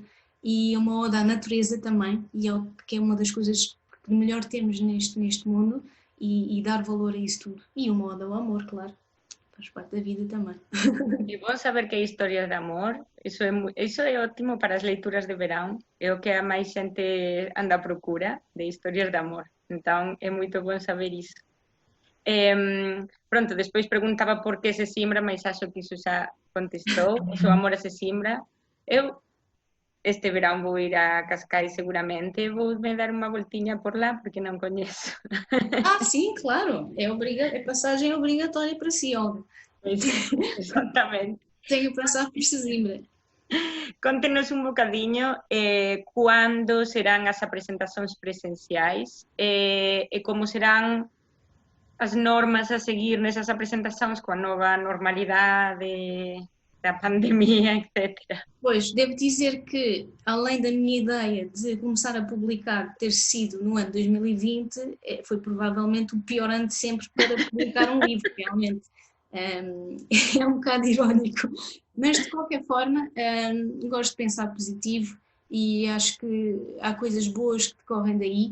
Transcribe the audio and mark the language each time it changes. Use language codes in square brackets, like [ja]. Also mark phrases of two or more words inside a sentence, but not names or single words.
[pt] E é uma ode à natureza também, que é uma das coisas que melhor temos neste mundo, e dar valor a isso tudo. E uma ode ao amor, claro, faz parte da vida também. [gl] É bom saber que hai historias de amor, iso é ótimo para as leituras de verão, é o que a máis xente anda a procura, de historias de amor, entón é moito bom saber iso. Pronto, despois preguntaba por que Sesimbra, [pt] mas acho que [gl] iso xa contestou, o seu amor a Sesimbra. Eu este verán vou ir a Cascais seguramente, vou me dar unha voltiña por lá porque non coñezo. [pt] Sim, claro, é passagem obrigatória para si, Olga. Exatamente. Tenho que passar por Sesimbra. [gl] Conte-nos un bocadiño cando serán as apresentacións presenciais e como serán as normas a seguir nesas apresentacións coa nova normalidade da pandemia, etc. [pt] Pois, devo dizer que, além da minha ideia de começar a publicar ter sido no ano 2020, foi provavelmente o pior ano de sempre para publicar um livro, realmente. É um bocado irónico, mas de qualquer forma gosto de pensar positivo e acho que há coisas boas que decorrem daí.